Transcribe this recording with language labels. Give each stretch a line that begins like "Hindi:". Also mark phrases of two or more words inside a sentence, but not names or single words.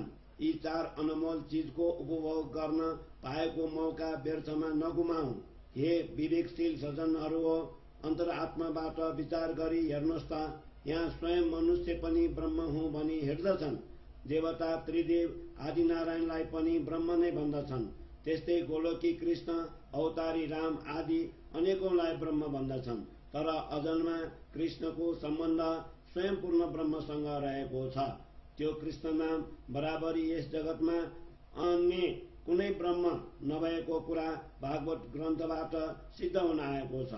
Nepali: यी 4 अनमोल चीजको उपभोग गर्न पाएको मौका व्यर्थमा नगुमाऊ। हे विवेकशील सज्जनहरू हो, अन्तरात्माबाट विचार गरी हेर्नुहोस् त, यहाँ स्वयं मनुष्य पनि ब्रह्म हुँ भनी हेर्दछन्। देवता त्रिदेव आदि नारायणलाई पनि ब्रह्म नै भन्दछन्। त्यस्तै गोलोकी कृष्ण, अवतारी राम आदि अनेकौंलाई ब्रह्म भन्दछन्। तर अजन्मा कृष्णको सम्बन्ध स्वयं पूर्ण ब्रह्मसँग रहेको छ। त्यो कृष्ण नाम बराबरी यस जगतमा अन्य कुनै ब्रह्म नभएको कुरा भागवत ग्रन्थबाट सिद्ध हुन आएको छ।